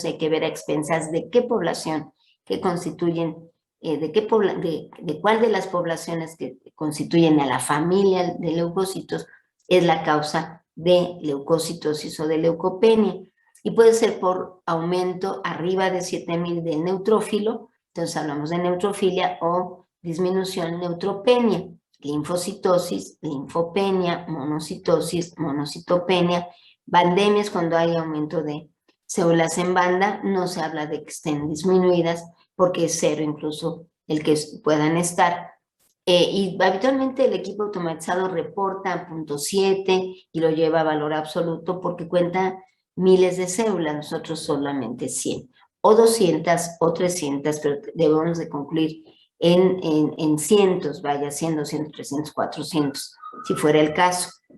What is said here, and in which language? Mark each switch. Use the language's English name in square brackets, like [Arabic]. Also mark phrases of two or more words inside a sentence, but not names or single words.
[Spanish] Hay que ver a expensas de qué población que constituyen, de cuál de las poblaciones que constituyen a la familia de leucocitos es la causa de leucocitosis o de leucopenia. Y puede ser por aumento arriba de 7000 del neutrófilo, entonces hablamos de neutrofilia, o disminución neutropenia, linfocitosis, linfopenia, monocitosis, monocitopenia, bandemias cuando hay aumento de células en banda. No se habla de que estén disminuidas, porque es cero incluso el que puedan estar. Y habitualmente el equipo automatizado reporta 0.7 y lo lleva a valor absoluto porque cuenta miles de células, nosotros solamente 100, o 200 o 300, pero debemos de concluir en cientos, vaya, 100, 200, 300, 400, si fuera el caso.